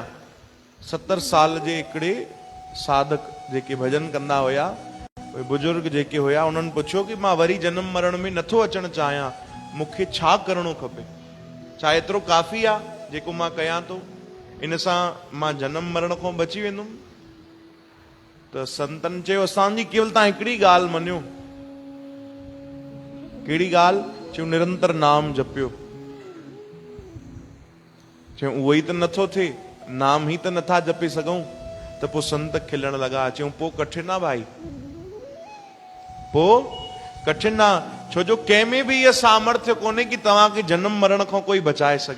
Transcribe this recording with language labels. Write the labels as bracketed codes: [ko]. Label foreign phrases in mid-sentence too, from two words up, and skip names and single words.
[sd] 70 साल जे हिकिड़े साधक जेके भजन कंदा हुया, उहे बुजुर्ग जेके हुया, उन्हनि पुछियो कि मां वरी जनम मरण में नथो अचणु चाहियां, मूंखे छा करणो खपे? छा एतिरो काफ़ी आहे जेको मां कयां थो, इन सां मां जनम मरण खां बची वेंदुमि? त संतन चयो असांजी केवल तव्हां हिकिड़ी ॻाल्हि मञियो। कहिड़ी ॻाल्हि? चयूं निरंतर नाम जपियो। चयूं उहो ई त नथो थिए, नाम ई त नथा जपे सघूं। त पोइ संत खिलण लॻा। चयूं पोइ कठिन आहे भाई, पोइ कठिन आहे, छो जो कंहिंमें बि इहा सामर्थ्य कोन्हे कि तव्हांखे जनम मरण खां कोई बचाए सघे।